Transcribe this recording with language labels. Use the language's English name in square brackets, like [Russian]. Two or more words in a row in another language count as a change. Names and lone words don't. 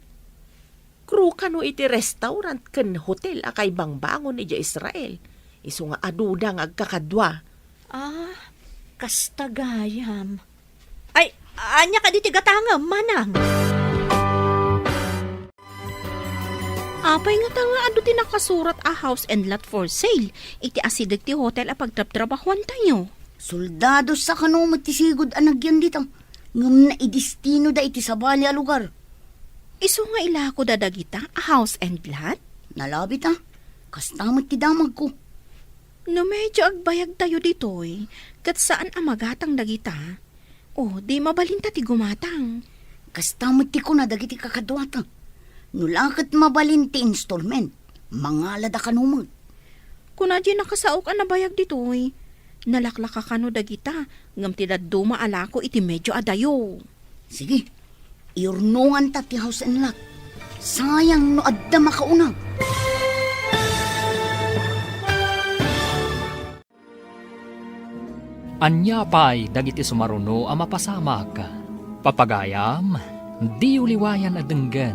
[Iloko] Crew ka no iti restaurant ken hotel akay bangbangon iji Israel. Isu nga aduda nga agkakadwa. Kastagayam. Ay, anya ka di tigatangam, manang. Apay nga tanga ado ti nakasurat a [English] house and lot for sale. [Iloko] Iti asidag ti hotel a pagtraptrabahuan tayo. Soldado sa kanong matisigod anagyan dito. Ngam na idistino da iti sabali a lugar. Isu nga ilako dadagita a [English] house and lot? [Iloko] Nalabit kastamot ti damag ko. No medyo agbayag tayo ditoy. Kat saan amagatang dagita? Di mabalinta ti gumatang. Kastamot ti ko na dagiti kakadwata. Nulakat mabalin ti installment. Mangalada kanumag. Kuna di nakasaok ang nabayag ditoy. Nalaklaka ka no dagita. Ngam ti daduma alako iti medyo adayo. Sige, iurnungan ta ti [English] house and lot. [Iloko] Sayang no adda makauna. Anya pay dagiti sumaruno ang mapasamak. Papagayam, di uliwayan adenggan.